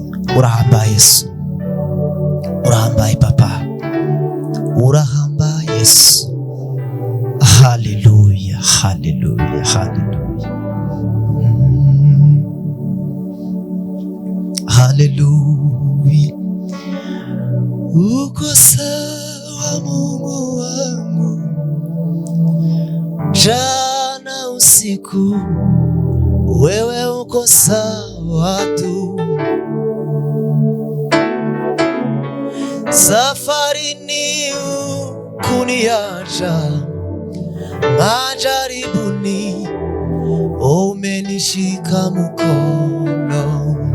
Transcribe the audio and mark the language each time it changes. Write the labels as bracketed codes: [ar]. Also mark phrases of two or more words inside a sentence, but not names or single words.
[rw] Urahambaye Yesu, urahambaye Papa, urahambaye Yesu. Haleluya, haleluya, haleluya, haleluya. [sw] Uko sawa Mungu wangu, jana usiku wewe uko sawa tu. Safarini kuniacha, majaribuni umenishika mkono.